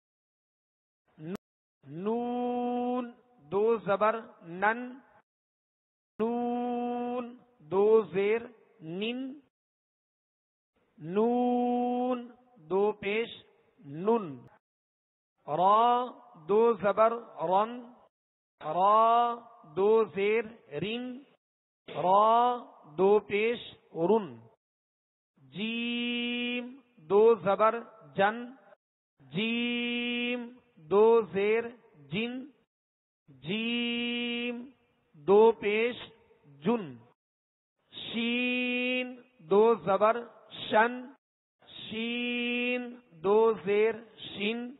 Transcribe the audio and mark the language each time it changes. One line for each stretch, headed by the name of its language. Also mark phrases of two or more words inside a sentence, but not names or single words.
Urdu: نون، دو زبر نن، نون، دو زیر نن، نون، دو پیش نن، را، دو زبر رن، را، دو زیر رن، را، دو پیش رن، جیم، دو زبر جن، جیم، دو زیر جن، جیم، دو پیش جن، شین، دو زبر شن، شین، دو زیر شن،